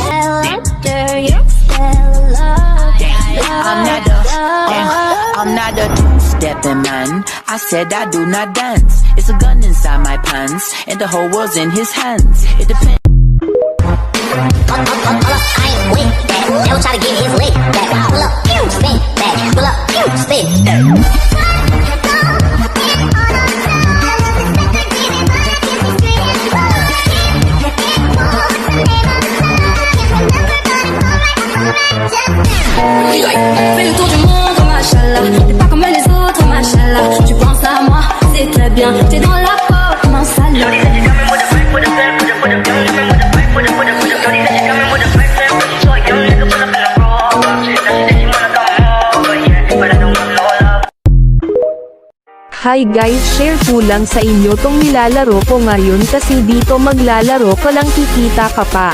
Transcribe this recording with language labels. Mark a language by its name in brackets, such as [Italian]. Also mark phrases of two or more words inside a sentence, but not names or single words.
[English] I'm not a two-stepping man. I said I do not dance. It's a gun inside my pants, and the whole world's in his hands. It depends. I ain't with that. Never try to get his leg back. Pull up, spin back. Pull up, spin back. [French] Fais le tour du monde, machallah. T'es pas comme les autres, machallah. Tu penses à moi, c'est très bien. T'es dans la peau comme un salaud. [English] Hi guys, [Filipino] share ko lang sa inyo tong nilalaro ko ngayon kasi dito maglalaro ka lang kikita ka pa.